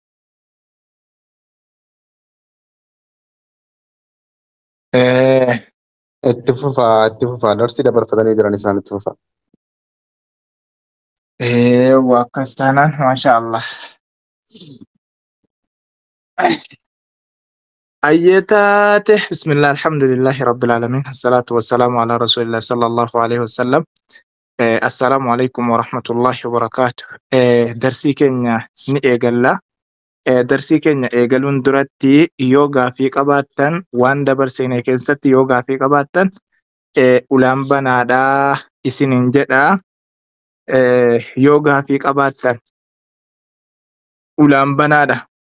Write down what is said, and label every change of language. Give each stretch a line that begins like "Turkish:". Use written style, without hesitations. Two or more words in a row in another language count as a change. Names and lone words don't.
Oromo: Itti fufaa darsi dabarfatanii jiran isaan itti fufaa. Akkas taanaan
Arabic: ما شاء الله. Ayyeetaate بسم الله الحمد لله رب العالمين الصلاة والسلام على رسول الله صلى الله عليه وسلم. السلام عليكم ورحمة الله وبركاته.
Oromo: Darsii keenya ni eegalla. Darsii keenya eegaluun duratti yoo gaafii qabaattan waan dabarsine keessatti yoo gaafii qabaattan ulaan banaadhaa isiniin jedha. Yoo gaafii qabaattan ulaan banaadha.